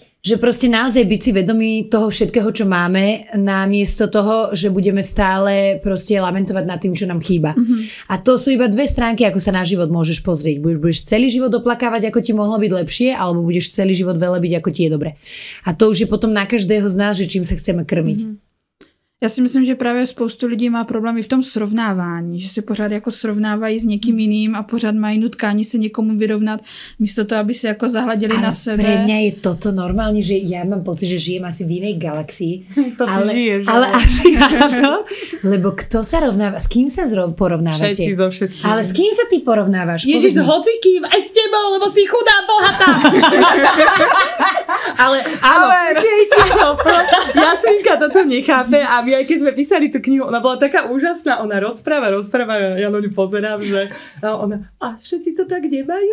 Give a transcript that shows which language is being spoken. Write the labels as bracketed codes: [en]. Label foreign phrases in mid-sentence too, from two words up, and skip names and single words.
[sk] Že proste naozaj byť si vedomí toho všetkého, čo máme, namiesto toho, že budeme stále proste lamentovať nad tým, čo nám chýba. A to sú iba dve stránky, ako sa na život môžeš pozrieť. Budeš celý život oplakávať, ako ti mohlo byť lepšie, alebo budeš celý život velebiť, ako ti je dobre. A to už je potom na každého z nás, že čím sa chceme krmiť. [cs] Já si myslím, že právě spoustu lidí má problémy v tom srovnávání, že se pořád jako srovnávají s někým jiným a pořád mají nutkání se někomu vyrovnat, místo toho, aby se jako zahladili na sebe. [sk] Pre mňa je toto normálne, že ja mám pocit, že žijem asi v inej galaxii. Ale asi áno, lebo kto sa rovnáva? S kým sa porovnávate? Všetci so všetkým. Ale s kým sa ty porovnávaš? Ježiš, s hocikým, aj s tebou, lebo si chudá, bohatá. ale Jasminka toto nechápe a my aj keď sme písali tú knihu, ona bola taká úžasná, ona rozpráva, ja na ňu pozerám, že ona, a všetci to tak nemajú?